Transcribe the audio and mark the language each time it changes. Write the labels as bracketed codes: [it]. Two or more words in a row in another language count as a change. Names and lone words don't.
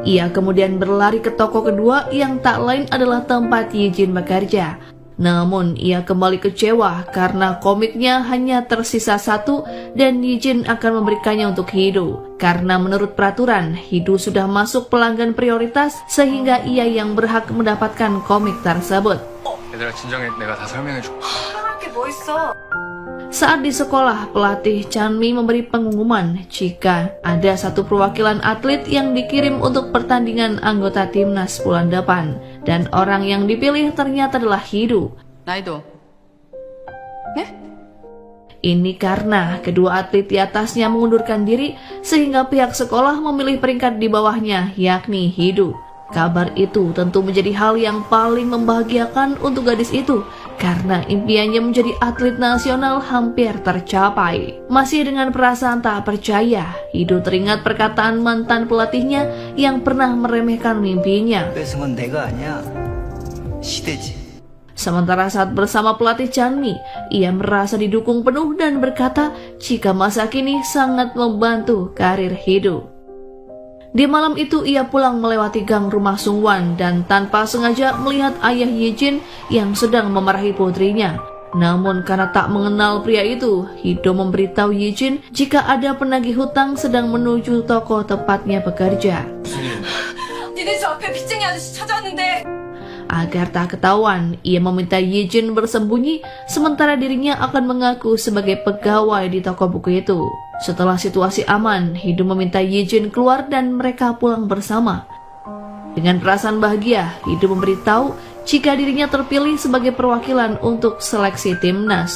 [id] Ia kemudian berlari ke toko kedua yang tak lain adalah tempat Yijin bekerja. Namun ia kembali kecewa karena komiknya hanya tersisa satu dan Yijin akan memberikannya untuk Hidu. Karena menurut peraturan, Hidu sudah masuk pelanggan prioritas sehingga ia yang berhak mendapatkan komik tersebut. [ko] 얘들아 진정해. 내가 다 설명해줄게. 할게 뭐 있어? [id] Saat di sekolah, pelatih Chanmi memberi pengumuman jika ada satu perwakilan atlet yang dikirim untuk pertandingan anggota timnas bulan depan. Dan orang yang dipilih ternyata adalah Hidu. [ko] 나이도. 네? [id] Ini karena kedua atlet di atasnya mengundurkan diri sehingga pihak sekolah memilih peringkat di bawahnya, yakni Hidu. Kabar itu tentu menjadi hal yang paling membahagiakan untuk gadis itu karena impiannya menjadi atlet nasional hampir tercapai. Masih dengan perasaan tak percaya, Hidu teringat perkataan mantan pelatihnya yang pernah meremehkan mimpinya. [ko] 뺏은 내가 아니야. 시대지. [id] Sementara saat bersama pelatih Chanmi, ia merasa didukung penuh dan berkata jika masa kini sangat membantu karir Hidu. Di malam itu ia pulang melewati gang rumah Sungwon dan tanpa sengaja melihat ayah Yijin yang sedang memarahi putrinya. Namun karena tak mengenal pria itu, Hidu memberitahu Yijin jika ada penagih hutang sedang menuju toko tempatnya bekerja. [ko] 니네 집 앞에 빚쟁이 아저씨 찾아왔는데. [id] Agar tak ketahuan, ia meminta Yijin bersembunyi sementara dirinya akan mengaku sebagai pegawai di toko buku itu. Setelah situasi aman, Hidu meminta Yijin keluar dan mereka pulang bersama. Dengan perasaan bahagia, Hidu memberitahu jika dirinya terpilih sebagai perwakilan untuk seleksi timnas.